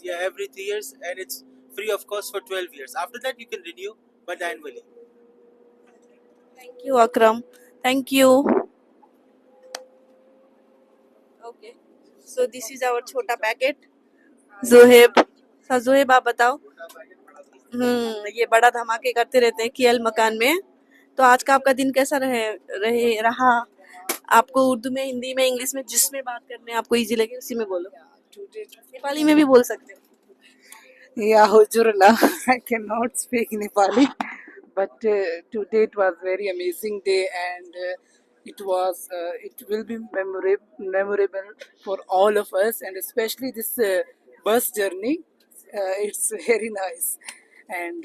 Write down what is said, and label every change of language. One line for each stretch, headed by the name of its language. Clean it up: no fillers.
English: yeah, every 3 years, and it's free of cost for 12 years. After that, you can renew, but annually. Thank you, Akram. Thank you. Okay. So this is our
Hindi: छोटा packet. Zoheb. सा जोहेब आप बताओ. ये बड़ा धमाके करते रहते हैं KL मकान में. तो आज का आपका दिन कैसा रहा? आपको उर्दू में, हिंदी में, इंग्लिश में, जिसमें बात करने आपको इजी लगे उसी में बोलो. नेपाली में भी बोल सकते हो.
English: Yeah, Hujurullah. I cannot speak Nepali, but today it was very amazing day, and it will be memorable for all of us, and especially this bus journey. It's very nice, and